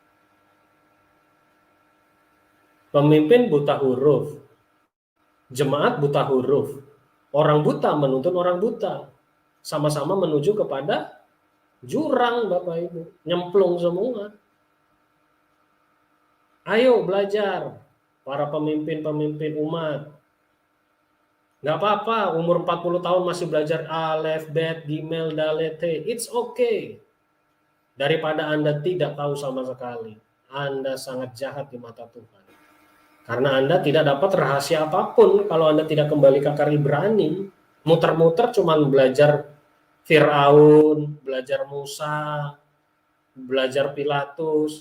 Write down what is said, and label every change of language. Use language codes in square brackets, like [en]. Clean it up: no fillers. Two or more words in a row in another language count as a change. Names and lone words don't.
[id] Pemimpin buta huruf, jemaat buta huruf, orang buta menuntun orang buta. sama-sama menuju kepada jurang, Bapak Ibu, nyemplung semua. Ayo belajar, para pemimpin-pemimpin umat. Nggak apa-apa, umur 40 tahun masih belajar [he] אלף, בית, גימל, דלת, [en] he. It's okay. [id] Daripada Anda tidak tahu sama sekali. Anda sangat jahat di mata Tuhan. Karena Anda tidak dapat rahasia apapun kalau Anda tidak kembali ke akar Ibrani. Muter-muter cuman belajar Firaun, belajar Musa, belajar Pilatus.